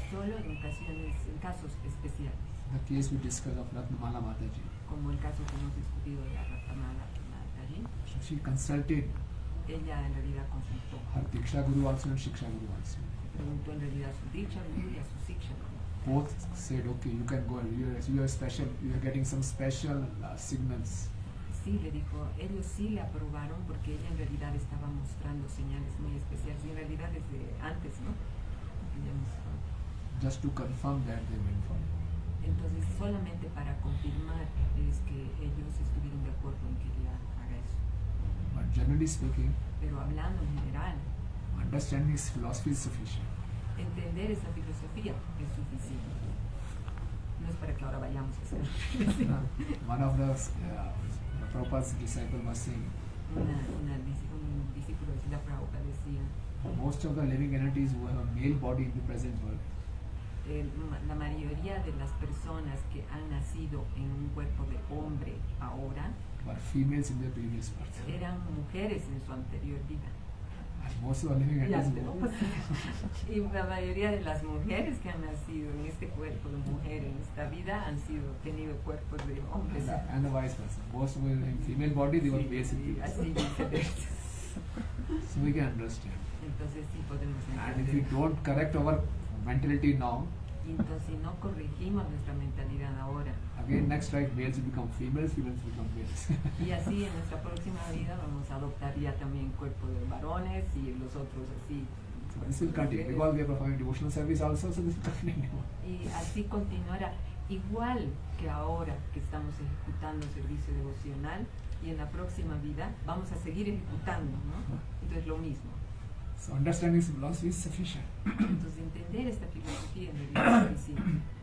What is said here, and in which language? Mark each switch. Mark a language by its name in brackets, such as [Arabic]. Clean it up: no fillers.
[Spanish] solo en casos especiales, [English] The case we discussed of Ratnamala Mataji. [Spanish] como el caso que hemos discutido de la Ratnamala Mataji. [English] So she consulted [Spanish] Ella en realidad consultó, [English] her Diksha Guru also and Shiksha Guru also. [Spanish] preguntó en realidad a su Diksha Guru y a su Siksha Guru. [English] Both said, okay, you can go, you are special, you are getting some special signals. [Spanish] Sí, le dijo, ellos sí le aprobaron porque ella en realidad estaba mostrando señales muy especiales y en realidad desde antes, ¿no? Ella mostró. [English] Just to confirm that they went for it. [Spanish] Entonces solamente para confirmar es que ellos estuvieron de acuerdo en que ella haga eso. [English] But generally speaking, [Spanish] Pero hablando en general, [English] understanding his philosophy is sufficient. [Spanish] entender esa filosofía es suficiente. No es para que ahora vayamos a hacer. [English] One of the Prabhupada's disciple was saying, [Spanish] Un discípulo de Srila Prabhupada decía, [English] most of the living entities who have a male body in the present world [Spanish] la mayoría de las personas que han nacido en un cuerpo de hombre ahora [English] were females in their previous birth. [Spanish] eran mujeres en su anterior vida. [English] And most of the living entities [Spanish] Y la mayoría de las mujeres que han nacido en este cuerpo de mujer en esta vida han tenido cuerpos de hombres. [English] and the vice versa. Most were in female body, they were males in [Spanish] Sí, [English] previous [Spanish] así [English] birth. [Spanish] viceversa. [English] So we can understand. [Spanish] Entonces sí podemos [English] And if we [Spanish] entender. [English] don't correct our mentality now, [Spanish] Y entonces si no corregimos nuestra mentalidad ahora, [English] again next life males will become females, females will become males. [Spanish] y así en nuestra próxima vida vamos a adoptar ya también cuerpo de varones y los otros así. [English] So this will continue because we are performing devotional service also, so this will continue. [Spanish] Y así continuará, igual que ahora que estamos ejecutando servicio devocional y en la próxima vida vamos a seguir ejecutando, ¿no? Entonces lo mismo. [English] So understanding this philosophy is sufficient. [Spanish] Entonces entender esta filosofía en realidad es suficiente.